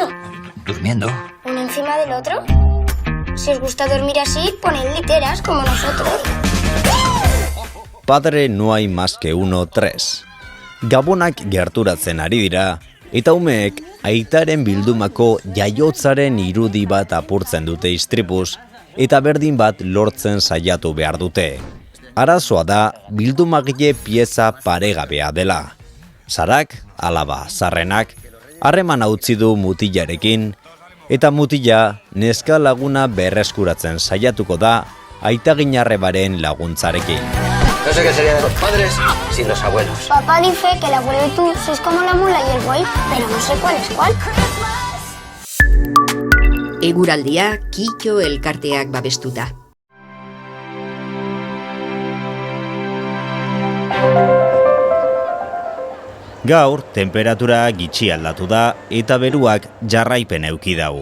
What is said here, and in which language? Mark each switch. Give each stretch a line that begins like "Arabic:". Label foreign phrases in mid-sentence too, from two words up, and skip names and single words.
Spanish: Durmiendo. ¿Uno encima del otro? Si os gusta dormir así, poned literas como nosotros. Padre no hay más que uno 3.
Basque: Gabonak gerturatzen ari dira, eta umeek aitaren bildumako jaiotzaren irudi bat apurtzen dute istripuz, eta berdin bat lortzen saiatu behar dute. Arazoa da bildumagile pieza paregabea dela. Sarak, alaba, zarrenak, harreman utzi du mutilarekin, eta mutila neska laguna berreskuratzen saiatuko da aitaginarrebaren laguntzarekin.
Spanish: No sé qué sería de los padres sin los abuelos. Papá dice que el abuelo y tú sois como la mula y el buey, pero no sé cuál es cuál.
Basque: Eguraldia Kitxo elkarteak babestuta. Gaur, temperatura gitxi aldatu da eta beruak jarraipen euki dau.